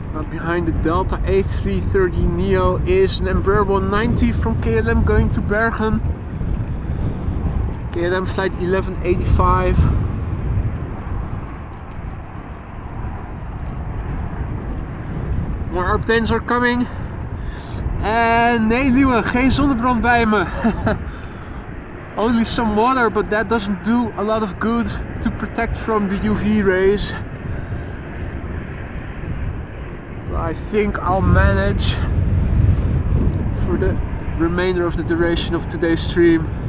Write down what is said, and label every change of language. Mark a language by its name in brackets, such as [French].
[English] Behind the Delta A330neo is an Embraer 190 from KLM going to Bergen. KLM flight 1185. More airplanes are coming. [Dutch] En nee, Liewe, geen zonnebrand bij me. [English] Only some water, but that doesn't do a lot of good to protect from the UV rays. But I think I'll manage for the remainder of the duration of today's stream.